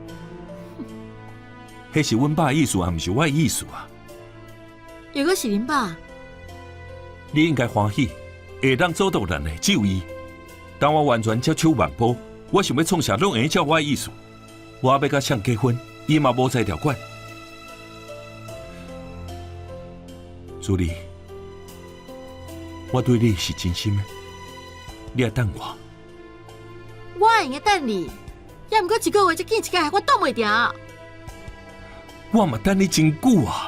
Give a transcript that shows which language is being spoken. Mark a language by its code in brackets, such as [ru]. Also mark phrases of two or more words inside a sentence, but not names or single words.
[nan] 迄是阮爸的意思，也毋是我的意思啊。又搁是恁爸？你应该欢喜，会当做到咱的只有伊。当我完全接手万波，我想要创啥拢会照我的意思。我要甲谁结婚，伊嘛无在条管。朱莉，我对你是真心的，你要等我。我会用等你，也毋过一个月才见一届，我挡袂住。我嘛等你真久啊！